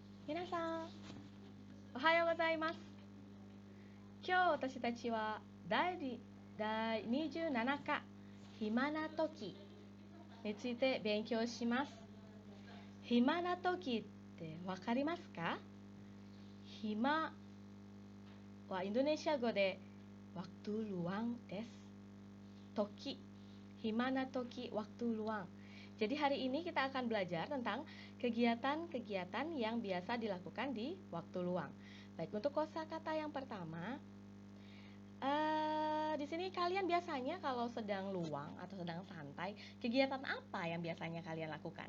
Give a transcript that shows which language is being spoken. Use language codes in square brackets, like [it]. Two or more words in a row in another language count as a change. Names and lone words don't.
[ja] 皆さん、おはようございます。今日私たちは第27課暇な時について勉強します。暇な時ってわかりますか？暇はインドネシア語で [id] waktu luang [ja] des. 時、暇な時, [id] waktu luang. Jadi hari ini kita akan belajar tentang kegiatan-kegiatan yang biasa dilakukan di waktu luang. Baik, untuk kosakata yang pertama, di sini kalian biasanya kalau sedang luang atau sedang santai, kegiatan apa yang biasanya kalian lakukan?